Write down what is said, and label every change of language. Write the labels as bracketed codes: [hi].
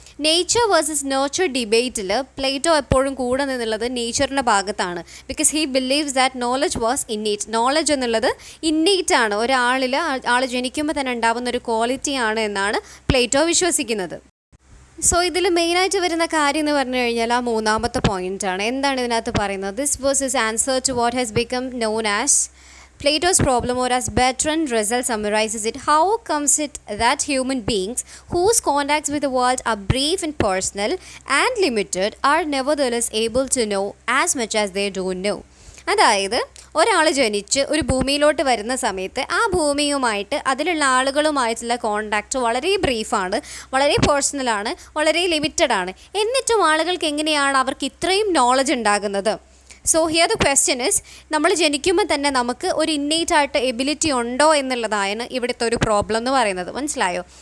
[ml] Nature versus nature ഡിബേറ്റിൽ Plato എപ്പോഴും കൂടെ നിന്നുള്ളത് നേച്ചറിൻ്റെ ഭാഗത്താണ്. [en] Because he believes that knowledge was innate. [ml] Knowledge എന്നുള്ളത് ഇന്നേറ്റ് ആണ്, ഒരാളിൽ ആൾ ജനിക്കുമ്പോൾ തന്നെ ഉണ്ടാകുന്ന ഒരു ക്വാളിറ്റിയാണ് എന്നാണ് പ്ലേറ്റോ വിശ്വസിക്കുന്നത്. സോ ഇതിൽ മെയിനായിട്ട് വരുന്ന കാര്യം എന്ന് പറഞ്ഞു കഴിഞ്ഞാൽ ആ മൂന്നാമത്തെ പോയിൻ്റാണ്. എന്താണ് ഇതിനകത്ത് പറയുന്നത്, [en] This was his answer to what has become known as Plato's problem, or as Bertrand Russell summarizes it, how comes it that human beings whose contacts with the world are brief and personal and limited are nevertheless able to know as much as they do know? [ml] അതായത് ഒരാൾ ജനിച്ച് ഒരു ഭൂമിയിലോട്ട് വരുന്ന സമയത്ത് ആ ഭൂമിയുമായിട്ട് അതിലുള്ള ആളുകളുമായിട്ടുള്ള contact വളരെ ബ്രീഫാണ്, വളരെ പേഴ്സണലാണ്, വളരെ ലിമിറ്റഡ് ആണ്. എന്നിട്ടും ആളുകൾക്ക് എങ്ങനെയാണ് അവർക്ക് ഇത്രയും നോളജ് ഉണ്ടാകുന്നത്? [en] so here the question is, [ml] നമ്മൾ ജനിക്കുമ്പോൾ തന്നെ നമുക്ക് ഒരു ഇന്നേറ്റ് ആയിട്ട് എബിലിറ്റി ഉണ്ടോ എന്നുള്ളതാണ് ഇവിടുത്തെ ഒരു പ്രോബ്ലം എന്ന് പറയുന്നത്. മനസ്സിലായോ?